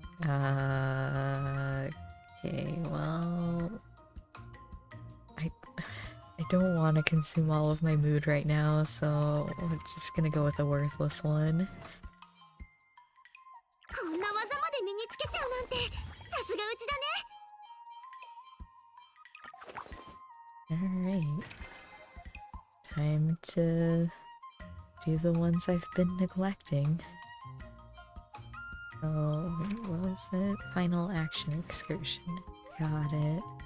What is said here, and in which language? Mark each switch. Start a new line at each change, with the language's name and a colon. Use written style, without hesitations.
English: Okay, well... I don't want to consume all of my mood right now, so we're just gonna go with a worthless one.
Japanese: こんな技まで身につけちゃうなんてさすがうちだね。
English: Alright. Time to do the ones I've been neglecting. So, what was it? Final action excursion. Got it.